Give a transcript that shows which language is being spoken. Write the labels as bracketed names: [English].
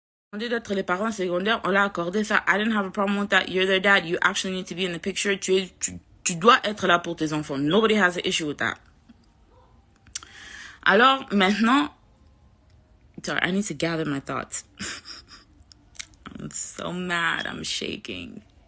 [French] demandé d'être les parents secondaires, on l'a accordé ça. [English] I didn't have a problem with that. You're their dad. You actually need to be in the picture. [French] Tu dois être là pour tes enfants. [English] Nobody has an issue with that. [French] Alors, maintenant, [English] sorry, I need to gather my thoughts. I'm so mad. I'm shaking.